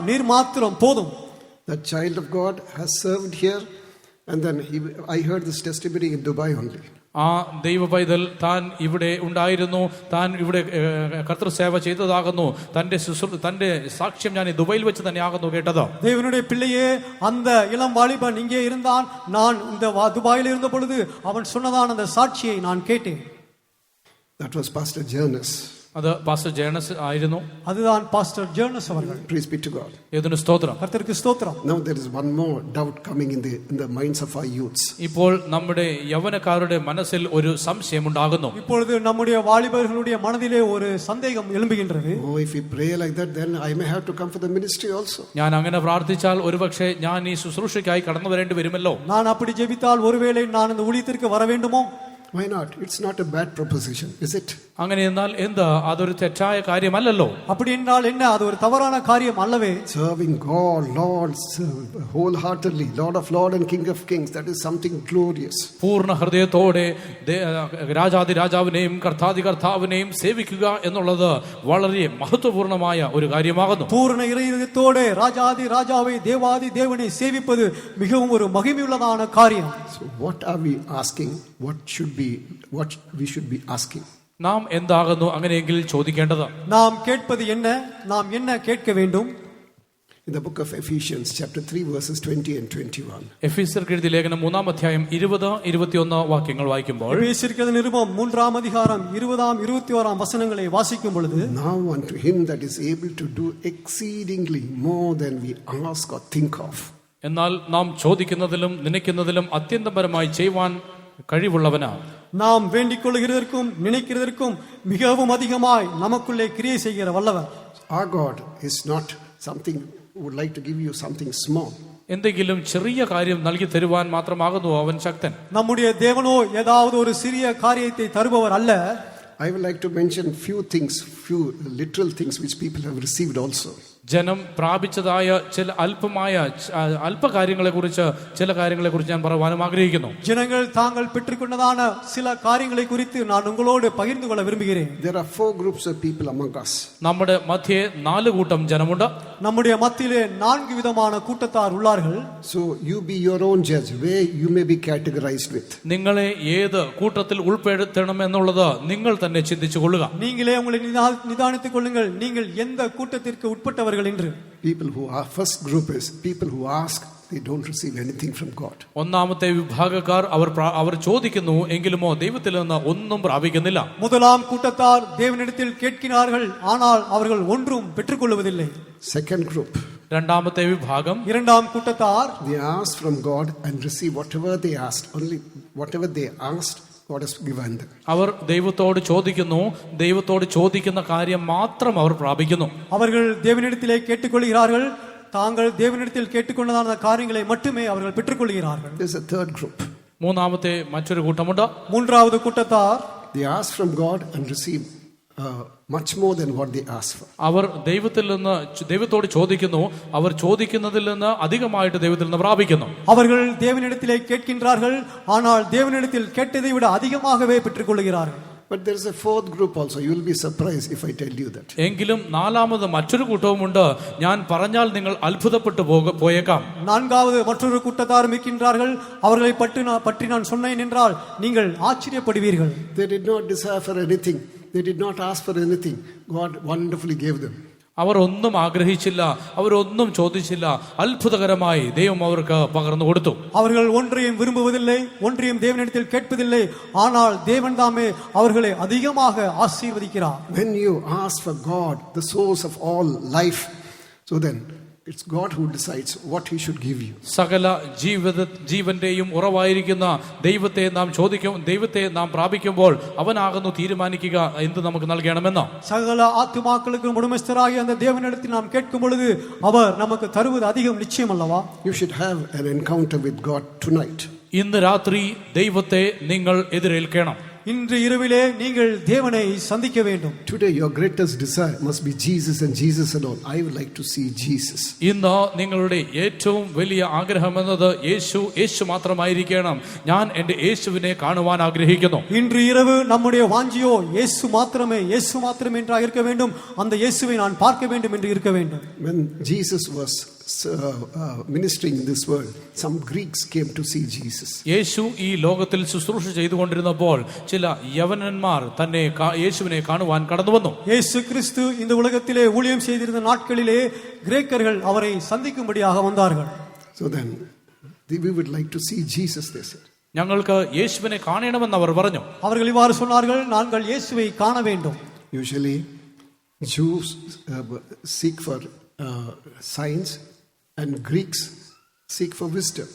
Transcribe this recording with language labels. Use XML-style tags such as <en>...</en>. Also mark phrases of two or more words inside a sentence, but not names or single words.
<ta>நீர் மாத்திரம் போதும்.</ta> <en>The child of God has served here, and then I heard this testimony in Dubai only.</en> <ml>ആ ദൈവ പൈതൽ താൻ ഇവിടെ ഉണ്ടായിരുന്നു, താൻ ഇവിടെ കർത്തൃസേവ ചെയ്തതാകുന്നു. തന്റെ സാക്ഷ്യം ഞാൻ ദുബൈയിൽ വെച്ച് തന്നെ ആകുന്നു കേട്ടത്.</ml> <ta>தேவனுடைய பிள்ளையே, அந்த இளம் வாலிபன் இங்கே இருந்தான். நான் இந்த துபாயில் இருந்த பொழுது அவன் சொன்னதான அந்த சாட்சியை நான் கேட்டேன்.</ta> <en>That was Pastor Jonas.</en> <ml>അത് പാസ്റ്റർ ജേണസ് ആയിരുന്നു.</ml> <ta>அதுதான் பாஸ்டர் ஜேர்னஸ் அவர்கள்.</ta> <en>Praise be to God.</en> <ml>ഇതിന് സ്തോത്രം.</ml> <ta>கர்த்தருக்கு ஸ்தோத்திரம்.</ta> <en>Now there is one more doubt coming in the minds of our youths.</en> <ml>ഇപ്പോൾ നമ്മുടെ യൗവനക്കാരുടെ മനസ്സിൽ ഒരു സംശയം ഉണ്ടാകുന്നു.</ml> <ta>இப்பொழுது நம்முடைய வாலிபர்களுடைய மனதிலே ஒரு சந்தேகம் எழும்புகின்றது.</ta> <en>Oh, if we pray like that, then I may have to come for the ministry also.</en> <ml>ഞാൻ അങ്ങനെ പ്രാർത്ഥിച്ചാൽ ഒരുപക്ഷെ ഞാൻ ഈ ശുശ്രൂഷയ്ക്കായി കടന്നു വരേണ്ടി വരുമല്ലോ.</ml> <ta>நான் அப்படி ஜெபித்தால் ஒருவேளை நான் இந்த ஊழியத்திற்கு வர வேண்டுமோ?</ta> <en>Why not? It's not a bad proposition, is it?</en> <ml>അങ്ങനെ എന്നാൽ എന്താ, അതൊരു തെറ്റായ കാര്യമല്ലല്ലോ.</ml> <ta>அப்படி என்றால் என்ன, அது ஒரு தவறான காரியம் அல்லவே.</ta> <en>Serving God, Lord, wholeheartedly, Lord of Lords and King of Kings, that is something glorious.</en> <ml>പൂർണ്ണ ഹൃദയത്തോടെ രാജാതി രാജാവിനെയും കർത്താതി കർത്താവിനെയും സേവിക്കുക എന്നുള്ളത് വളരെ മഹത്വപൂർണമായ ഒരു കാര്യമാകുന്നു.</ml> <ta>பூர்ண இதயத்தோடு ராஜாதி ராஜாவை தேவாதி தேவனை சேவிப்பது மிகவும் ஒரு மகிமையுள்ளதான காரியம்.</ta> <en>So what are we asking? What we should be asking?</en> <ml>നാം എന്താകുന്നു അങ്ങനെയെങ്കിൽ ചോദിക്കേണ്ടത്?</ml> <ta>நாம் கேட்பது என்ன? நாம் என்ன கேட்க வேண்டும்?</ta> <en>In the book of Ephesians chapter 3 verses 20 and 21.</en> <ml>എഫീസ്യർക്ക് എഴുതിയ ലേഖനം 3-ാം അധ്യായം 20-21 വാക്യങ്ങൾ വായിക്കുമ്പോൾ,</ml> <ta>எபேசியருக்கு நிருபம் 3-ஆம் அதிகாரம் 20-21 வசனங்களை வாசிக்கும் பொழுது,</ta> <en>Now unto him that is able to do exceedingly more than we ask or think of.</en> <ml>എന്നാൽ നാം ചോദിക്കുന്നതിലും നനയ്ക്കുന്നതിലും അത്യന്തപരമായി ചെയ്യുവാൻ കഴിവുള്ളവനാ.</ml> <ta>நாம் வேண்டிக் கொள்கிறதற்கும் நினைக்கிறதற்கும் மிகவும் அதிகமாய் நமக்குள்ளே கிரியை செய்கிற வல்லவர்.</ta> <en>Our God is not something who would like to give you something small.</en> <ml>എന്തെങ്കിലും ചെറിയ കാര്യം നൽകി തരുവാൻ മാത്രമാകുന്നു അവൻ ശക്തൻ.</ml> <ta>நம்முடைய தேவனோ ஏதாவது ஒரு சிறிய காரியத்தை தருபவர் அல்ல.</ta> <en>I would like to mention few literal things which people have received also.</en> <ml>ജനം പ്രാപിച്ചതായ ചില അല്പകാര്യങ്ങളെക്കുറിച്ച് ചില കാര്യങ്ങളെക്കുറിച്ച് ഞാൻ പറയുവാനും ആഗ്രഹിക്കുന്നു.</ml> <ta>ஜனங்கள் தாங்கள் பெற்றுக்கொண்டதான சில காரியங்களை குறித்து நான் உங்களோடு பகிர்ந்து கொள்ள விரும்புகிறேன்.</ta> <en>There are 4 groups of people among us.</en> <ml>നമ്മുടെ മധ്യേ 4 കൂട്ടം ജനമുണ്ട്.</ml> <ta>நம்முடைய மத்தியிலே 4 விதமான கூட்டத்தார் உள்ளார்கள்.</ta> <en>So you be your own judge where you may be categorized with.</en> <ml>നിങ്ങളെ ഏത് കൂട്ടത്തിൽ ഉൾപ്പെടുത്തണം എന്നുള്ളത് നിങ്ങൾ തന്നെ ചിന്തിച്ചു കൊള്ളുക.</ml> <ta>நீங்களே உங்களை நிதானித்துக் கொள்ளுங்கள், நீங்கள் எந்த கூட்டத்திற்கு உட்பட்டவர்கள் என்று.</ta> <en>People who are first group is people who ask, they don't receive anything from God.</en> <ml>ഒന്നാമത്തെ വിഭാഗക്കാർ അവർ ചോദിക്കുന്നു എങ്കിലുമോ ദൈവത്തിൽ നിന്ന് ഒന്നും പ്രാപിക്കുന്നില്ല.</ml> <ta>முதலாம் கூட்டத்தார் தேவனிடத்தில் கேட்கிறார்கள், ஆனால் அவர்கள் ஒன்றும் பெற்றுக்கொள்வதில்லை.</ta> <en>Second group,</en> <ml>രണ്ടാമത്തെ വിഭാഗം,</ml> <ta>இரண்டாம் கூட்டத்தார்</ta> <en>they ask from God and receive whatever they asked. Only whatever they asked, God has given them.</en> <ml>അവർ ദൈവത്തോട് ചോദിക്കുന്നു, ദൈവത്തോട് ചോദിക്കുന്ന കാര്യം മാത്രം അവർ പ്രാപിക്കുന്നു.</ml> <ta>அவர்கள் தேவனிடத்திலே கேட்டுக்கொள்கிறார்கள், தாங்கள் தேவனிடத்தில் கேட்டுக்கொண்டதான காரியங்களை மட்டுமே அவர்கள் பெற்றுக்கொள்கிறார்கள்.</ta> <en>There's a third group.</en> <ml>മൂന്നാമത്തെ മറ്റൊരു കൂട്ടമുണ്ട്.</ml> <ta>மூன்றாவது கூட்டத்தார்</ta> <en>They ask from God and receive much more than what they ask for.</en> <ml>അവർ ദൈവത്തോട് ചോദിക്കുന്നു, അവർ ചോദിക്കുന്നതിൽ നിന്ന് അധികമായിട്ട് ദൈവത്തിൽ നിന്ന് പ്രാപിക്കുന്നു.</ml> <ta>அவர்கள் தேவனிடத்திலே கேட்கின்றார்கள், ஆனால் தேவனிடத்தில் கேட்டதை விட அதிகமாகவே பெற்றுக்கொள்கிறார்கள்.</ta> <en>But there is a fourth group also. You will be surprised if I tell you that.</en> <ml>എങ്കിലും നാലാമത് മറ്റൊരു കൂട്ടവുമുണ്ട്. ഞാൻ പറഞ്ഞാൽ നിങ്ങൾ അത്ഭുതപ്പെട്ടു പോയേക്കാം.</ml> <ta>நான்காவது மற்றொரு கூட்டத்தார் இருக்கின்றார்கள். அவர்களை பற்றி நான் சொன்னேன் என்றால் நீங்கள் ஆச்சரியப்படுவீர்கள்.</ta> <en>They did not desire for anything. They did not ask for anything. God wonderfully gave them.</en> <ml>അവർ ഒന്നും ആഗ്രഹിച്ചില്ല, അവരൊന്നും ചോദിച്ചില്ല. അത്ഭുതകരമായി ദൈവം അവർക്ക് പകർന്നു കൊടുത്തു.</ml> <ta>அவர்கள் ஒன்றையும் விரும்புவதில்லை, ஒன்றையும் தேவனிடத்தில் கேட்பதில்லை, ஆனால் தேவன் தாமே அவர்களை அதிகமாக ஆசீர்வதிக்கிறார்.</ta> <en>When you ask for God, the source of all life, so then it's God who decides what he should give you.</en> <ml>സകല ജീവന്റെയും ഉറവായിരിക്കുന്ന ദൈവത്തെ നാം പ്രാപിക്കുമ്പോൾ അവനാകുന്നു തീരുമാനിക്കുക എന്ത് നമുക്ക് നൽകണമെന്ന്. സകല ആത്മാക്കൾക്കും ഉടമസ്ഥരായ</ml> <ta>அந்த தேவனிடத்தில் நாம் கேட்கும் பொழுது அவர் நமக்கு தருவது அதிகம் நிச்சயம் அல்லவா?</ta> <en>You should have an encounter with God tonight.</en> <ml>ഇന്ന് രാത്രി ദൈവത്തെ നിങ്ങൾ എതിരേൽക്കണം.</ml> <ta>இன்று இரவிலே நீங்கள் தேவனை சந்திக்க வேண்டும்.</ta> <en>Today your greatest desire must be Jesus and Jesus alone. I would like to see Jesus.</en> <ml>ഇന്ന് നിങ്ങളുടെ ഏറ്റവും വലിയ ആഗ്രഹം എന്നത് യേശു മാത്രമായിരിക്കണം. ഞാൻ എൻ്റെ യേശുവിനെ കാണുവാൻ ആഗ്രഹിക്കുന്നു.</ml> <ta>இன்று இரவு நம்முடைய வாஞ்சியோ இயேசு மாத்திரமே என்றாக இருக்க வேண்டும். அந்த இயேசுவை நான் பார்க்க வேண்டும் என்று இருக்க வேண்டும்.</ta> <en>When Jesus was ministering in this world, some Greeks came to see Jesus.</en> <ml>യേശു ഈ ലോകത്തിൽ ശുശ്രൂഷ ചെയ്തുകൊണ്ടിരുന്നപ്പോൾ ചില യവനന്മാർ തന്നെ യേശുവിനെ കാണുവാൻ കടന്നു വന്നു.</ml> <ta>യേശു ക്രിസ്തു இந்த உலகத்திலே ஊழியம் செய்திருந்த நாட்களிலே கிரேக்கர்கள் அவரை சந்திக்கும்படியாக வந்தார்கள்.</ta> <en>So then we would like to see Jesus, they said.</en> <ml>ഞങ്ങൾക്ക് യേശുവിനെ കാണണമെന്ന് അവർ പറഞ്ഞു.</ml> <ta>அவர்கள் இவ்வாறு சொன்னார்கள், நாங்கள் இயேசுவை காண வேண்டும்.</ta> <en>Usually Jews seek for signs and Greeks seek for wisdom.</en>